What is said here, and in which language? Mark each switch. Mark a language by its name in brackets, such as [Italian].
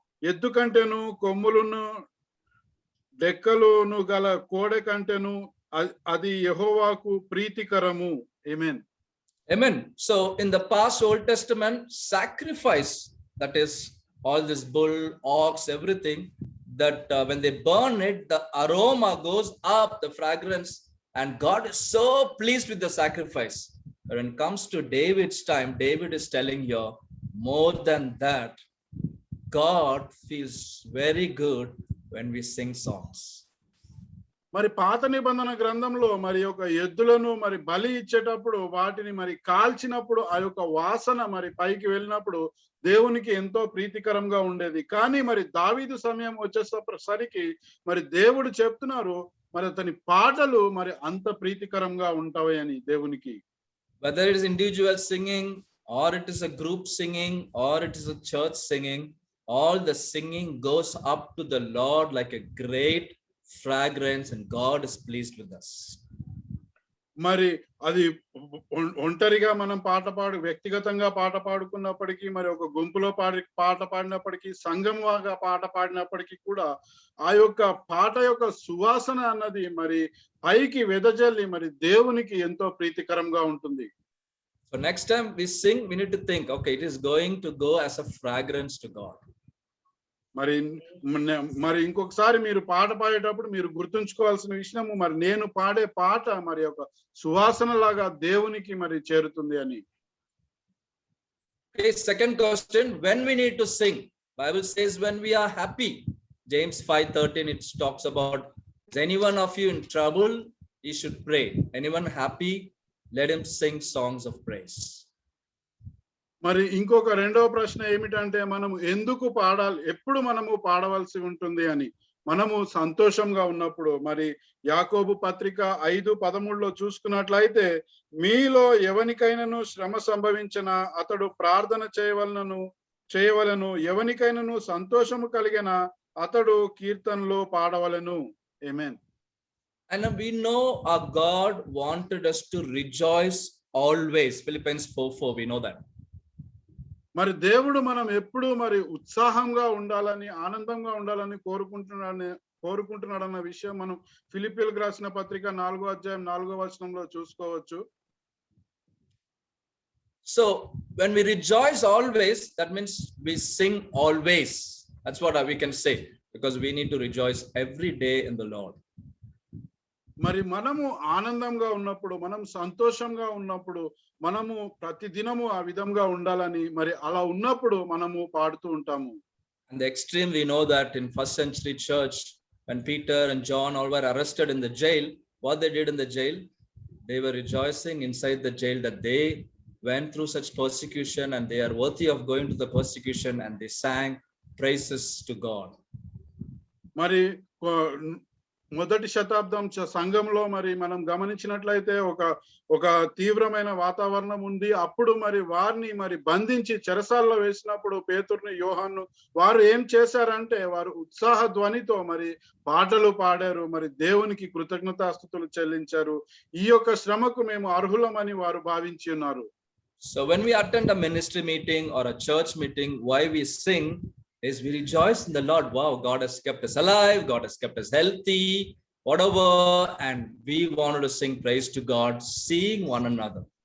[Telugu] ఎద్దుకంటేను కొమ్ములను డెక్కలును గల కోడె కంటేను అది యెహోవాకు ప్రీతికరము. ఆమేన్. [English] Amen. So in the past Old Testament, sacrifice, that is all this bull, ox, everything, that when they burn it, the aroma goes up, the fragrance, and God is so pleased with the sacrifice. But when it comes to David's time, David is telling here, more than that, God feels very good when we sing songs. [Telugu] మరి పాత నిబంధన గ్రంథంలో మరి ఒక ఎద్దులను మరి బలి ఇచ్చేటప్పుడు వాటిని మరి కాల్చినప్పుడు ఆ యొక్క వాసన మరి పైకి వెళ్ళినప్పుడు దేవునికి ఎంతో ప్రీతికరంగా ఉండేది. కానీ మరి దావీదు సమయం వచ్చేసరికి మరి దేవుడు చెప్తున్నారు మరి అతని పాటలు మరి అంత ప్రీతికరంగా ఉంటాయి అని దేవునికి. [English] Whether it is individual singing or it is a group singing or it is a church singing, all the singing goes up to the Lord like a great fragrance, and God is pleased with us. [Telugu] మరి అది ఒంటరిగా మనం వ్యక్తిగతంగా పాట పాడుకున్నప్పటికీ, మరి ఒక గుంపులో పాట పాడినప్పటికీ, సంఘంగా పాట పాడినప్పటికీ కూడా ఆ యొక్క పాట యొక్క సువాసన అన్నది మరి పైకి వెదజల్లి మరి దేవునికి ఎంతో ప్రీతికరంగా ఉంటుంది. [English] So next time we sing, we need to think, okay, it is going to go as a fragrance to God. [Telugu] మరి ఇంకొకసారి మీరు పాట పాడేటప్పుడు మీరు గుర్తుంచుకోవాల్సిన విషయము మరి నేను పాడే పాట మరి ఒక సువాసన లాగా దేవునికి మరి చేరుతుంది అని. [English] Okay, second question, when we need to sing? Bible says when we are happy. James 5:13, it talks about, is any one of you in trouble? He should pray. Anyone happy? Let him sing songs of praise. [Telugu] మరి ఇంకొక రెండవ ప్రశ్న ఏమిటంటే మనము ఎందుకు పాడాలి, ఎప్పుడు మనము పాడవలసి ఉంటుంది అని. మనము సంతోషంగా ఉన్నప్పుడు. మరి యాకోబు పత్రిక 5:13 చూసుకున్నట్లయితే, మీలో ఎవనికైనాను శ్రమ సంభవించిన అతడు ప్రార్థన చేయవలను, ఎవనికైనాను సంతోషము కలిగిన అతడు కీర్తనలో పాడవలను. ఆమేన్. [English] And we know our God wanted us to rejoice always. Philippians 4:4, we know that. [Telugu] మరి దేవుడు మనం ఎప్పుడు మరి ఉత్సాహంగా ఉండాలని, ఆనందంగా ఉండాలని కోరుకుంటున్నాడు అన్న విషయం మనం ఫిలిప్పీయులకు రాసిన పత్రిక 4వ అధ్యాయం 4వ వచనంలో చూసుకోవచ్చు. [English] So when we rejoice always, that means we sing always. That's what we can say, because we need to rejoice every day in the Lord. [Telugu] మరి మనము ఆనందంగా ఉన్నప్పుడు, మనం సంతోషంగా ఉన్నప్పుడు, మనము ప్రతి దినము ఆ విధంగా ఉండాలని, మరి అలా ఉన్నప్పుడు మనము పాడుతూ ఉంటాము. [English] In the extreme, we know that in first century church, when Peter and John all were arrested in the jail, what they did in the jail, they were rejoicing inside the jail that they went through such persecution and they are worthy of going to the persecution, and they sang praises to God. [Telugu] మరి మొదటి శతాబ్దం సంఘంలో మరి మనం గమనించినట్లయితే ఒక తీవ్రమైన వాతావరణం ఉంది. అప్పుడు మరి వారిని మరి బంధించి చెరసాల్లో వేసినప్పుడు పేతురుని, యోహాను వారు ఏం చేశారంటే వారు ఉత్సాహ ధ్వనితో మరి పాటలు పాడారు, మరి దేవునికి కృతజ్ఞతాస్తుతులు చెల్లించారు. ఈ యొక్క శ్రమకు మేము అర్హులమని వారు భావించి ఉన్నారు. [English] So when we attend a ministry meeting or a church meeting, why we sing is we rejoice in the Lord. Wow, God has kept us alive, God has kept us healthy, whatever, and we wanted to sing praise to God, seeing one another.